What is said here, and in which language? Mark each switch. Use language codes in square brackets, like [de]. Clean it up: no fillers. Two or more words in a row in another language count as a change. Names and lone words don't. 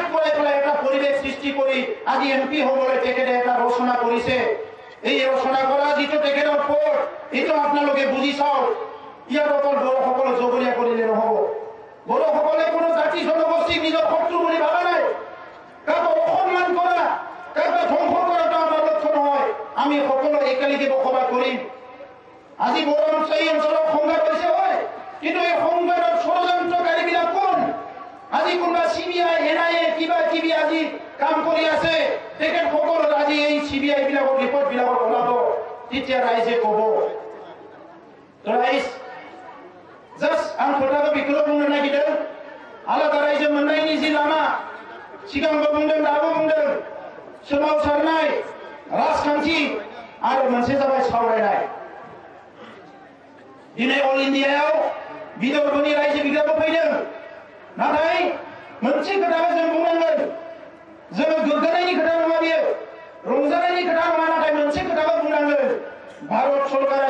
[as] কৰাই পেলাই এটা পৰিৱেশ সৃষ্টি কৰি আজি এমপি হ'বলৈ তেখেতে এটা ৰচনা কৰিছে এই ৰচনা কৰা যিটো তেখেতৰ পথ এইটো আপোনালোকে বুজি চাওক ইয়াত অকল বড়োসকলক জগৰীয়া কৰিলে নহ'ব বড়োসকলে কোনো জাতি জনগোষ্ঠীক নিজৰ শত্ৰু বুলি ভাবা নাই কাকো অসন্মান কৰা কাকো ধ্বংস কৰাটো আমাৰ লক্ষ্য নহয় আমি সকলো একেলগে বসবাস কৰিম আজি বড়ো অঞ্চলৰ সংঘাত হৈছে হয় কিন্তু এই সংঘাত আজি কোনোবা CBI NIA কিবা কিবি আজি কাম কৰি আছে তেখেতসকলৰ আজি এই CBI বিলাকৰ ৰিপৰ্ট বিলাকৰ ওলাব তেতিয়া ৰাইজে ক'ব তো ৰাইজ জাস্ট [brx] आं खोथाखौ बेखौल' बुंनो नागिरदों आलादा रायजो मोननायनि जि लामा सिगांबो बुंदों दाबो बुंदों सोमावसारनाय राजखान्थि आरो मोनसे जाबाय सावरायनाय दिनै अल इन्डियायाव बिदर्भनि रायजो बिग्राबो फैदों नाथाय मोनसे खोथाखौ जों बुंनांगोन जोङो गोग्गानायनि खोथा नङा बियो रंजानायनि खोथा नङा नाथाय मोनसे खोथाखौ बुंनांगोन भारत सरकारा